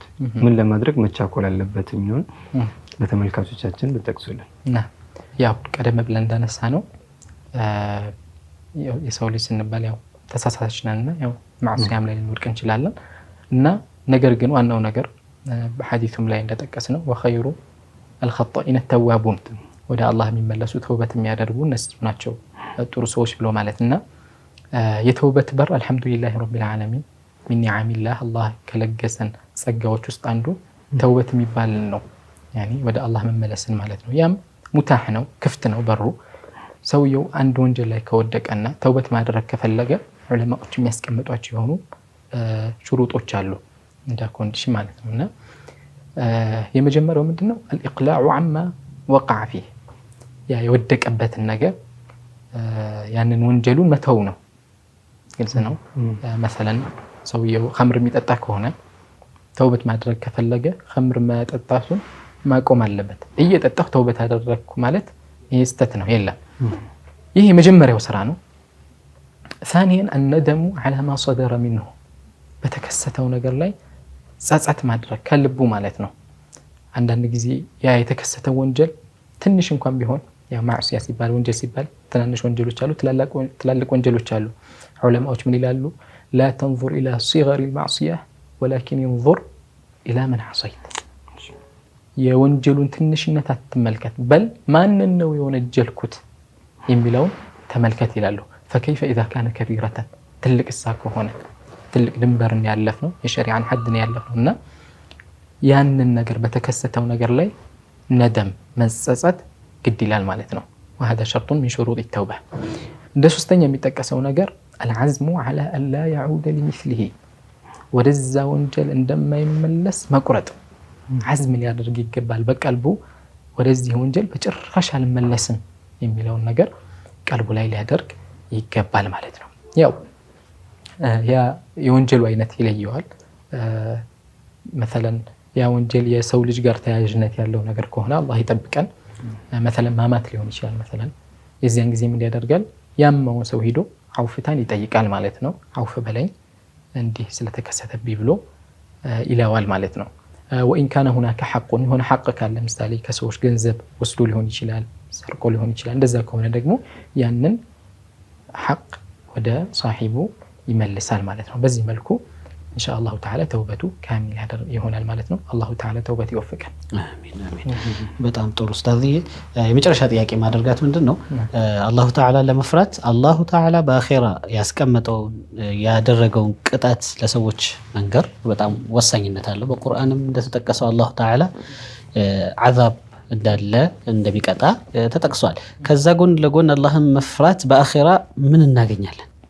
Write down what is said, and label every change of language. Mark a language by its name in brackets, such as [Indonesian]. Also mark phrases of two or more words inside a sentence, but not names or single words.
[Amharic] ምን ለማድረግ መቻኮል አለበት የሚሆን ለተመልካቾቻችን ልጠቅሱልን። ያው ቀደም ብለን እንዳነሳ ነው የሰው ልጅ ስንባል ያው ተሳሳች ነንና ያው ማዕሲያም ላይ ልንወድቅ እንችላለን እና ነገር ግን ዋናው ነገር በሐዲሱም ላይ እንደተጠቀሰው [Arabic] وخير الخطائين التوابون [Amharic] ወደ አላህ የሚመለሱ ተውበት የሚያደርጉ እነሱ ናቸው ጥሩ ሰዎች ብሎ ማለትና የተውበት በር [Arabic] الحمد لله رب العالمين من نعم الله [Amharic] الله ከለገሰን ጸጋዎች ውስጥ አንዱ ተውበት የሚባል ነው። ያኒ ወደ አላህ መመለስን ማለት ነው። ያም ሙታህ ነው ክፍት ነው በሩ። ሰውየው አንድ ወንጀል ላይ ከወደቀና ተውበት ማድረግ ከፈለገ ዑለማዎች የሚያስቀምጧቸው የሆኑ ሹሩጦች አሉ እንደ ኮንዲሽን ማለት ነውና የመጀመሪያው ምንድነው [Arabic] الإقلاع عما وقع فيه [Amharic] ያ የወደቀበትን ነገር ያንን ወንጀሉን መተው ነው። ግልጽ ነው። مثلا ሰውየው ኸምር የሚጠጣ ከሆነ ተውበት ማድረግ ከፈለገ ኸምር መጠጣቱን ማቆም አለበት። እየጠጣሁ ተውበት አደረኩ ማለት ይሄ ስተት ነው የለም። ይሄ የመጀመሪያው ስራ ነው። [Arabic] ثانيا الندم على ما صدر منه [Amharic] በተከሰተው ነገር ላይ ጸጸት ማድረግ ከልቡ ማለት ነው። አንዳንድ ጊዜ ያ የተከሰተው ወንጀል ትንሽ እንኳን ቢሆን ያ ማዕሲያ ሲባል ወንጀል ሲባል ትናንሽ ወንጀሎች አሉ ትላልቅ ወንጀሎች አሉ። ዑለማዎች ምን ይላሉ? [Arabic] لا تنظر الى صغر المعصيه ولكن انظر الى من عصيت [Amharic] የወንጀሉን ትንሽነት አትመልከት በል ማንን ነው የወነጀልኩት የሚለውን ተመልከት ይላሉ። [Arabic] فكيف اذا كان كبيره [Amharic] ትልቅ ከሆነ ትልቅ ድንበርን ያለፍነው የሸሪዓን ሐድን ያለፍነውና ያንን ነገር በተከሰተው ነገር ላይ ነደም መጸጸት ግድ ይላል ማለት ነው። [Arabic] وهذا شرط من شروط التوبه። [Amharic] እንደ ሶስተኛ የሚጠቀሰው ነገር [Arabic] العزم على ان لا يعود لمثله [Amharic] ወደዛ ወንጀል እንደማይመለስ መቁረጥ عزم ሊያደርግ ይገባል በቀልቡ ወደዚህ ወንጀል በጭራሽ አልመለስም የሚለውን ነገር ቀልቡ ላይ ሊያደርግ ይገባል ማለት ነው። ያው ያ የወንጀሉ አይነት ይለየዋል። مثلا ያ ወንጀል የሰው ልጅ ጋር ተያያዥነት ያለው ነገር ከሆነ አላህ ይጠብቀን። مثلا ማማት ሊሆን ይችላል። مثلا የዚያን ጊዜ ምን ያደርጋል? ያመው ሰው ሄዶ አውፍታን ይጠይቃል ማለት ነው። አውፍ በለኝ እንዲህ ስለተከሰተብኝ ብሎ ይላዋል ማለት ነው። [Arabic] وإن كان هناك حق هنا حق [Amharic] ካለ ምሳሌ ከሰዎች ገንዘብ ወስዶ ሊሆን ይችላል ሰርቆ ሊሆን ይችላል። እንደዛ ከሆነ ደግሞ ያንን ሐቅ ወደ صاحቡ ይመልሳል ማለት ነው። በዚህ መልኩ [Arabic] إن شاء الله تعالى توبته كامل [Amharic] ይሆናል ማለት ነው። [Arabic] الله تعالى توبته [Amharic] ይወፍቀን። አሜን አሜን። በጣም ጥሩ ኡስታዝ። የመጨረሻ ጥያቄ ማድረጋት ምንድነው [Arabic] الله تعالى [Amharic] ለመፍራት [Arabic] الله تعالى [Amharic] በአኺራ ያስቀመጠው ያደረገውን ቅጣት ለሰዎች መንገር በጣም ወሳኝነት አለው። በቁርአንም እንደተጠቀሰው [Arabic] الله تعالى [Amharic] አዛብ እንዳለ እንደሚቀጣ ተጠቅሷል። ከዛ ጎን ለጎን አላህን መፍራት በአኺራ ምን እናገኛለን?